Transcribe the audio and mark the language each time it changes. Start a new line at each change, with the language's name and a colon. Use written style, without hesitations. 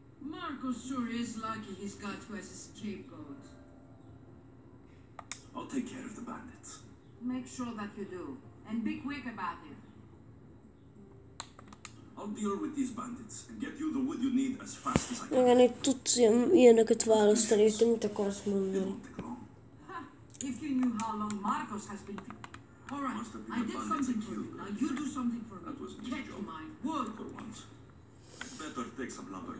English: Marcus sure is lucky he's got you as a scapegoat. I'll take care of the bandits. Make sure that you do. And be quick about it. I'll deal with these bandits and get you the wood you need as fast as I can.
Hungarian: Igen, itt tudsz ilyeneket választani, hogy te mit akarsz mondani.
English: If you knew how long Marcos has been... Alright, I did something for you. Now you do something for me. Get my wood. For once. Better take some lumber.